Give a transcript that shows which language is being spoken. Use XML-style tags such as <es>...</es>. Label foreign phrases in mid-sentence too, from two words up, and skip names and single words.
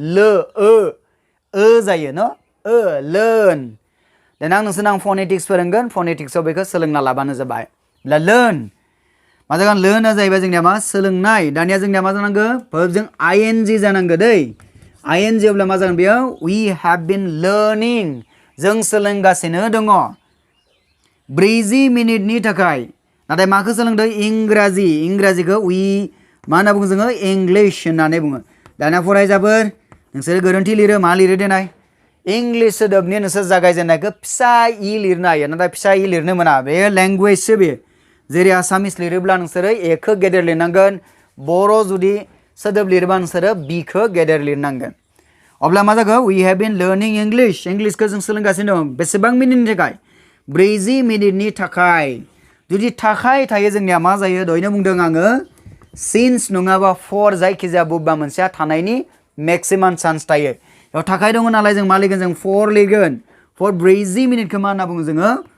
<brx>जायो न लार्न देनां नोंसोरनो आं फनेटिक्स फोरोंगोन फनेटिक्सआव बेखौ सोलोंना लाबानो जाबाय लार्न मा जागोन लार्नआ जाहैबाय जोंनिया मा सोलोंनाय दानिया जोंनिया मा जानांगौ वर्बजों आइएनजि जानांगौ दै आइएनजि अब्ला मा जागोन बेयाव</brx> <en>we have been learning</en> <brx>जों सोलोंगासिनो दङ 40 मिनिटनि थाखाय नाथाय माखौ सोलोंदों इंराजिखौ वी मा होनना बुङो जोङो इंलिश होननानै बुङो दानिया फरायसाफोर नोंसोर गोरोन्थि लिरो मा लिरो देनाय इंलिश सोदोबनि नोंसोर जागायजेननायखौ फिसा इ लिरनो हायो नाथाय फिसा इ लिरनो मोना बे लेंगुवेजसो बे जेरै आसामिस लिरोब्ला नोंसोरो एखौ गेदेर लिरनांगोन बर' जुदि सोदोब लिरबा नोंसोरो बिखौ गेदेर लिरनांगोन अब्ला मा जागोन</brx> <en>we have been learning</en> <brx>इंलिशखौ जों सोलोंगासिनो दं बेसेबां मिनिटनि थाखाय 40 मिनिटनि थाखाय जुदि थाखाय थायो जोंनिया मा जायो दहायनो बुंदों आङो सिन्स नङाबा फर जायखिजाया बबेबा मोनसेया थानायनि</brx> <en>maximum chance</en> <brx>थायो बेयाव थाखाय दङ नालाय जों मा लिरगोन जों फर लिरगोन फर 40 मिनिटखौ मा होनना बुङो जोङो</brx>